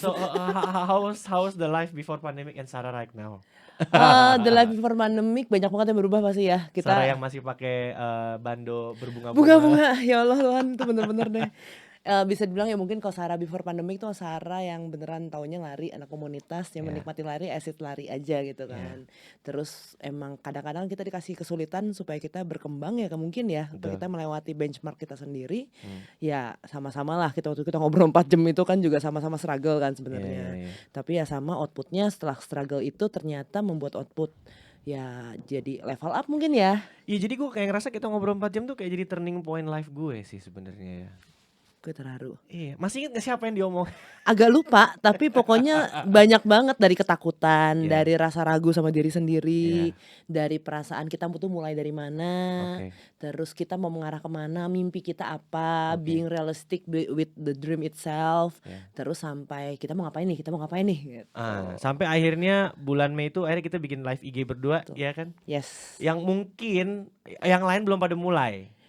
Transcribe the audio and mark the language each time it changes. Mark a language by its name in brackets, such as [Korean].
[English] So how's the life before pandemic and Sarah right now? The life before pandemic [Indonesian] banyak banget yang berubah pasti ya. Kita Sarah yang masih pakai bando berbunga-bunga. bunga-bunga, ya Allah Tuhan, itu bener-bener deh. Bisa dibilang ya mungkin kalau Sarah [English] before pandemic [Indonesian] tuh Sarah yang beneran taunya lari, anak komunitas yang menikmati lari, asik lari aja gitu kan. Terus emang kadang-kadang kita dikasih kesulitan supaya kita berkembang ya mungkin ya, supaya kita melewati benchmark kita sendiri. Ya sama-sama lah kita waktu kita ngobrol 4 jam itu kan juga sama-sama struggle kan sebenarnya. Iya. Tapi ya sama outputnya setelah struggle itu ternyata membuat output ya jadi level up mungkin ya. Iya jadi gue kayak ngerasa kita ngobrol 4 jam tuh kayak jadi turning point life gue sih sebenarnya ya. Gue terharu. Iya, masih inget gak siapa yang diomong? Agak lupa, tapi pokoknya banyak banget dari ketakutan, Yeah. dari rasa ragu sama diri sendiri, Yeah. dari perasaan kita butuh mulai dari mana, Oke. terus kita mau mengarah kemana, mimpi kita apa, Oke. [English] being realistic with the dream itself, Yeah. [Indonesian] terus sampai kita mau ngapain nih, gitu. Sampai akhirnya bulan Mei itu akhirnya kita bikin live IG berdua, ya kan? Yes, Yang mungkin yang lain belum pada mulai.